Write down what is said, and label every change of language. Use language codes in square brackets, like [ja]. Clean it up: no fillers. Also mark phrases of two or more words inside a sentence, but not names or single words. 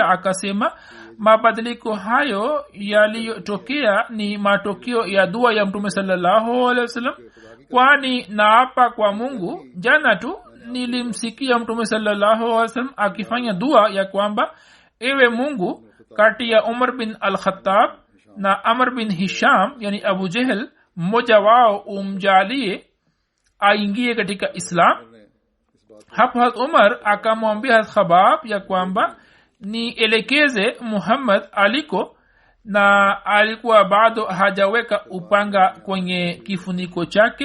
[sw] akasema, mabadiliko hayo yaliyotokea ni matokeo ya dua ya Mtume [ar] صلى الله عليه وسلم, [sw] kwani naapa kwa Mungu, jana tu nilimsikia Mtume [ar] صلى الله عليه وسلم [sw] akifanya dua ya kwamba, ewe Mungu, kati ya Umar bin al-Khattab na Amr bin Hisham, yani Abu Jahl, mmoja wao umjalie aingie katika Islam. Hapo Umar akamwambia Khabab ya kwamba nielekeze Muhammad aliko, na alikuwa bado hajaweka upanga kwenye kifuniko chake.